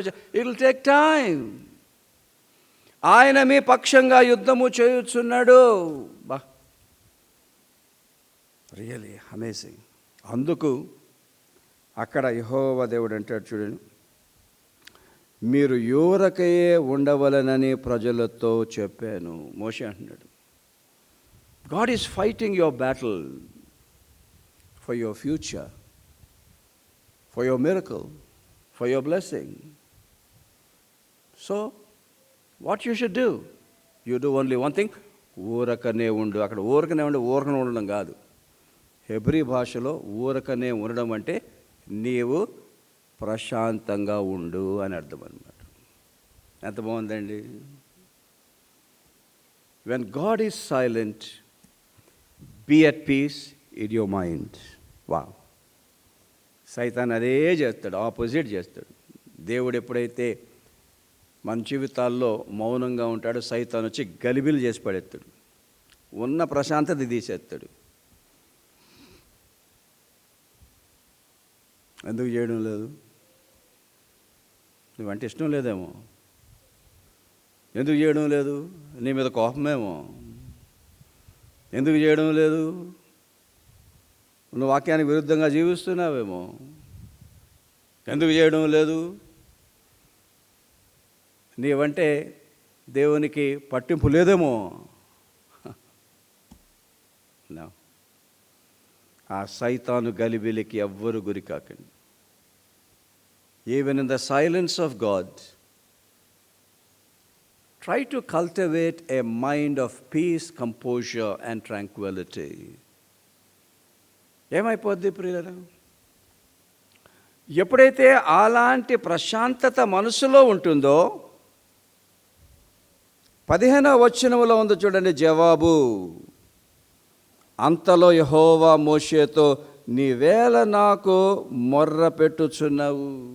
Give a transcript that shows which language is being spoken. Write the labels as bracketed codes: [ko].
[en] It will take time. [te] ఆయన మీ పక్షంగా యుద్ధము చేయుచున్నాడు. [en] బా, really amazing. [te] అందుకు అక్కడ యెహోవా దేవుడు అంటాడు చూడండి, మీరు యూరకయే ఉండవలనని ప్రజలతో చెప్పాను. మోషే అంటున్నాడు, [en] God is fighting your battle for your future, for your miracle, for your blessing. So, what you should do? You do only one thing. [te] ఊరకనే ఉండు. అక్కడ ఊరకనే ఉండడం కాదు. హెబ్రీ భాషలో ఊరకనే ఉండడం అంటే నీవు ప్రశాంతంగా ఉండు అని అర్థం అన్నమాట. ఎంత బాగుందండి. [en] When God is silent, be at peace in your mind. [te] Wow, సైతాన్ అదే చేస్తాడు, ఆపోజిట్ చేస్తాడు. దేవుడు ఎప్పుడైతే మన జీవితాల్లో మౌనంగా ఉంటాడో సైతాన్ వచ్చి గలిబిలు చేసి పడేస్తాడు, ఉన్న ప్రశాంతత తీసేస్తాడు. ఎందుకు చేయడం లేదు? నువ్వంటే ఇష్టం లేదేమో. ఎందుకు చేయడం లేదు? నీ మీద కోపమేమో. ఎందుకు చేయడం లేదు? నువ్వు వాక్యానికి విరుద్ధంగా జీవిస్తున్నావేమో. ఎందుకు చేయడం లేదు? నీవంటే దేవునికి పట్టింపు లేదేమో. ఆ సైతాను గలిబిలికి ఎవ్వరు గురి కాకండి. [en] Even in the silence of God, try to cultivate a mind of peace, composure and tranquility. [te] ఏమైపోద్ది ప్రియులారా? ఎప్పుడైతే అలాంటి ప్రశాంతత మనసులో ఉంటుందో, 15వ వచనములో ఉంది చూడండి జవాబు. అంతలో యెహోవా మోషేతో, నీవేళ నాకు మొర్ర పెట్టుచున్నావు.